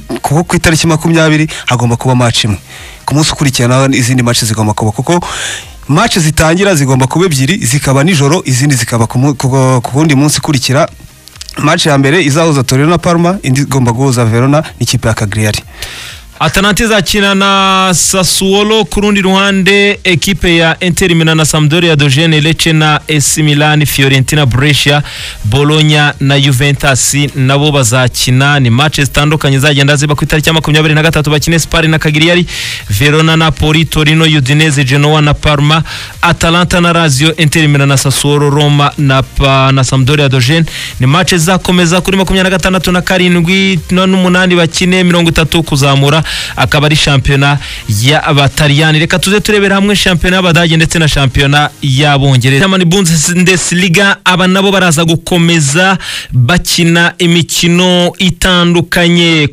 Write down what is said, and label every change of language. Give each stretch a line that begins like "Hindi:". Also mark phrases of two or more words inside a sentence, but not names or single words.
Kinyarwanda: Kuko ku itariki 20 hagomba kuba match imwe, ku munsi ukurikirana izindi match zigomba kuba, kuko match zitangira zigomba kuba ebyiri, zikaba nijoro, izindi zikaba ku wundi munsi kurikira. Match ya mbere izahuza Torino na Parma, indi igomba guhuza Verona n'ikipe ya Cagliari. Atalanta izakina na Sassuolo, ku rundi ruhande ekipe ya Inter Milan na Sampdoria, Dogene, Lecce na AC Milan, Fiorentina, Brescia, Bologna na Juventus nabo bazakina. Ni match zitandukanye zagenda ziba ku itariki ya 23 bakine Spal na Cagliari, Verona, Napoli, Torino, Udinese, Genoa na Parma, Atalanta na Lazio, Inter Milan na Sassuolo, Roma na Sampdoria, Dogene. Ni match zakomeza kuri 26 na 7 n'8 bakine 30 kuzamura, akaba ari shampiyona y'Abataliyani. Reka tuze turebera hamwe shampiyona y'Abadage ndetse na shampiyona y'Abongereza. German Bundesliga aba nabo baraza gukomeza bakina imikino itandukanye.